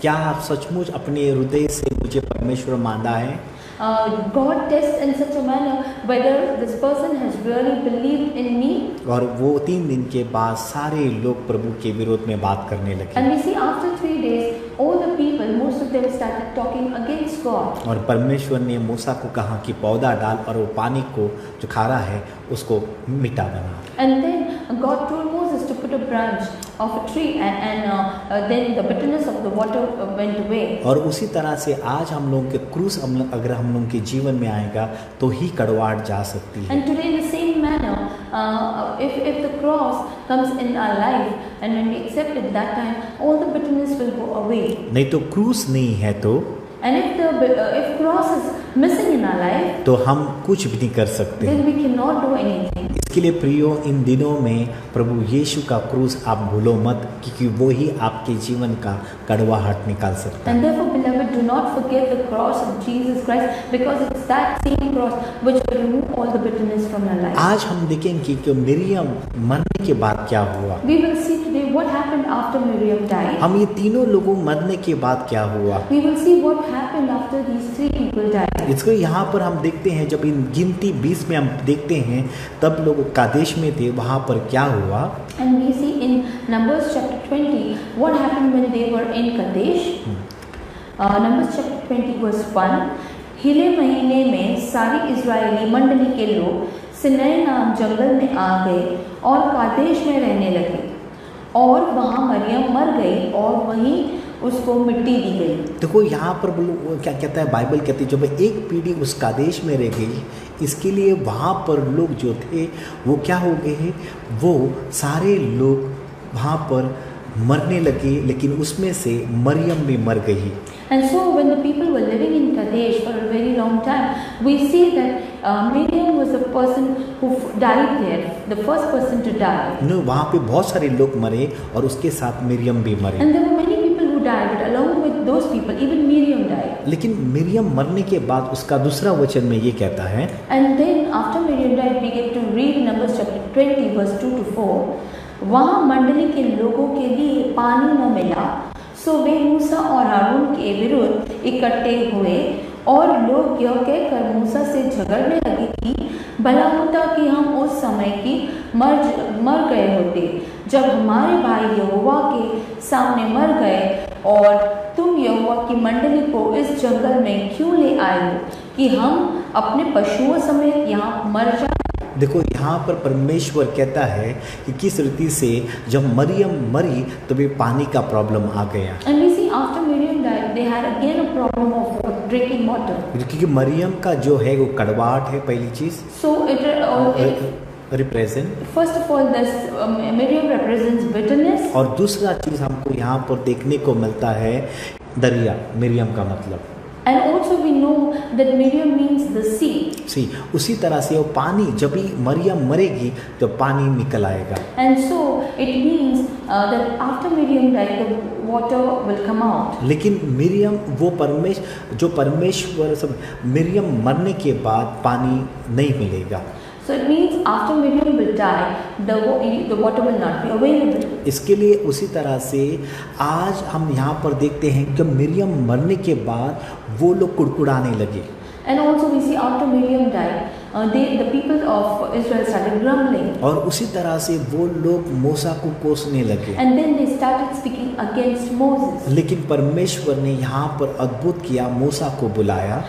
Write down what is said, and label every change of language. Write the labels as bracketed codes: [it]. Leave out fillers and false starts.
[hi] क्या आप सचमुच अपने हृदय से मुझे परमेश्वर माना है? [en] God tests in such a manner whether this person has really believed in me. [hi] और वो 3 दिन के बाद सारे लोग प्रभु के विरोध में बात करने लगे। [en] And we see after 3 days, all the people, most of them started talking against God. [hi] और परमेश्वर ने मूसा को कहा कि पौधा डाल और वो पानी को जो खारा है उसको मीठा बना। [en] And then God told Moses to put a branch of a tree, and then the bitterness of the water went away. [hi] और उसी तरह से आज हम लोगों के क्रूस अगर हम लोगों के जीवन में आएगा तो ही कड़वाहट जा सकती है। [en] And today in the same manner, if the cross comes in our life, and when we accept it, that time all the bitterness will go away. [hi] नहीं तो क्रूस नहीं है तो [en] And if cross is missing in our life, [hi] तो हम कुछ भी नहीं कर सकते। [en] then we cannot do anything. [hi] इसके लिए प्रियो, इन दिनों में प्रभु यीशु का क्रूस आप भूलो मत, क्योंकि वो ही आपके जीवन का कड़वाहट निकाल सकता है। [en] And therefore, beloved, do not forget the cross of Jesus Christ, because it's that same cross which will remove all the bitterness from your life. [hi] आज हम देखेंगे कि मिरियम मरने के बाद क्या हुआ। [en] We will see today what happened after Miriam died. [hi] हम ये तीनों लोगों मरने के बाद क्या हुआ। [en] We will see what happened after these 3 people died. [hi] इसको यहाँ पर हम देखते हैं, जब इन गिनती 20 में हम देखते हैं तब लोग कादेश में थे, वहाँ पर क्या हुआ। [en] And we see in Numbers chapter 20 what happened when they were in Kadesh. Numbers chapter 20 verse 1. [hi] हिले महीने में सारी इजरायली मंडली के लोग सिनै नाम जंगल में आ गए और कादेश में रहने लगे, और वहाँ मरियम मर गई और वहीं उसको मिट्टी दी गई। देखो यहाँ पर क्या कहता है, बाइबल कहती है जब एक पीढ़ी उस कादेश में रह गई, इसके लिए वहाँ पर लोग जो थे वो क्या हो गए, वो सारे लोग वहाँ पर मरने लगे, लेकिन उसमें से मरियम भी मर गई। [en] And so when the people were living in Kadesh for a very long time, we see that Miriam was the person who died there, the first person to die. [hi] No, वहाँ पे बहुत सारे लोग मरे और उसके साथ मरियम भी मरे। [en] And there were many people who died, but along with those people, even Miriam died. [hi] लेकिन मरियम मरने के बाद उसका दूसरा वचन में ये कहता है, [en] And then after Miriam died, we get to read Numbers chapter 20 verse 2 to 4. [hi] वहाँ मंडली के लोगों के लिए पानी न मिला, सो वे मूसा और हारून के विरुद्ध इकट्ठे हुए, और लोग यह कहकर मूसा से झगड़ने लगे कि भला होता कि हम उस समय की मर गए होते, जब हमारे भाई यहोवा के सामने मर गए, और तुम यहोवा की मंडली को इस जंगल में क्यों ले आए हो कि हम अपने पशुओं समेत यहाँ मर जाएं। देखो यहाँ पर परमेश्वर कहता है कि किस रीति से जब मरियम मरी तो भी पानी का प्रॉब्लम आ गया। [en] And we see after Miriam died, they had again a problem of drinking water. [hi] क्योंकि मरियम का जो है वो कड़वाहट है पहली चीज। [en] So it represent first of all, this Miriam represents bitterness. [hi] और दूसरा चीज हमको यहाँ पर देखने को मिलता है दरिया, मरियम का मतलब। [en] And also we know that Miriam means the sea. [hi] सी उसी तरह से वो पानी, जब भी मरियम मरेगी तो पानी निकल आएगा। [en] And so it means that after Miriam died, the water will come out. [hi] लेकिन मरियम वो परमेश्वर सब मरियम मरने के बाद पानी नहीं मिलेगा। [en] So it means after Miriam will die, the water will not be available. [hi] इसके लिए उसी तरह से आज हम यहाँ पर देखते हैं कि मरियम मरने के बाद वो लोग कुड़कुड़ाने लगे। [en] And also we see after Miriam died, the people of Israel started grumbling. [hi] और उसी तरह से वो लोग मूसा को कोसने लगे। [en] And then they started speaking against Moses. [hi] लेकिन परमेश्वर ने यहाँ पर अद्भुत किया, मूसा को बुलाया।